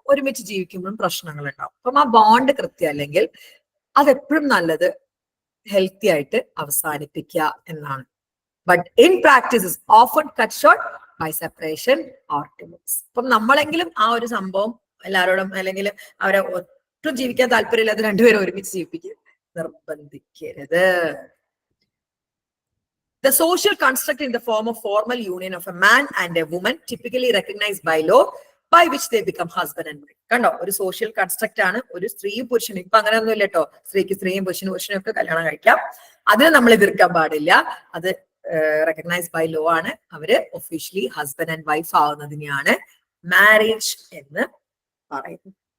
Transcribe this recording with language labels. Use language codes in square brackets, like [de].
[ml] ഒരുമിച്ച് ജീവിക്കുമ്പോഴും പ്രശ്നങ്ങൾ ഉണ്ടാവും. അപ്പം ആ ബോണ്ട് കൃത്യം അല്ലെങ്കിൽ അതെപ്പോഴും നല്ലത് ഹെൽത്തി ആയിട്ട് അവസാനിപ്പിക്കുക എന്നാണ്. [en] But in practice often cut short by separation or divorce. [ml] അപ്പം നമ്മളെങ്കിലും ആ ഒരു സംഭവം എല്ലാവരോടും, അല്ലെങ്കിൽ അവരെ ഒട്ടും ജീവിക്കാൻ താല്പര്യമില്ലാത്ത രണ്ടുപേരും ഒരുമിച്ച് ജീവിപ്പിക്കുക, നിർബന്ധിക്കരുത്. [en] The social construct in the form of formal union of a man and a woman typically recognized by law by which they become husband and wife. [ml] കണ്ടോ, ഒരു സോഷ്യൽ കൺസ്ട്രക്ട് ആണ്. ഒരു സ്ത്രീയും പുരുഷനും, ഇപ്പൊ അങ്ങനെയൊന്നും ഇല്ല കേട്ടോ, സ്ത്രീക്ക് സ്ത്രീയും പുരുഷനും ഒക്കെ കല്യാണം കഴിക്കാം. അതിന് നമ്മൾ എതിർക്കാൻ പാടില്ല. അത് [en] recognised by law [ml] ആണ്. അവര് officially husband and wife ആവുന്നതിനെയാണ് marriage എന്ന് പറയുന്നത്.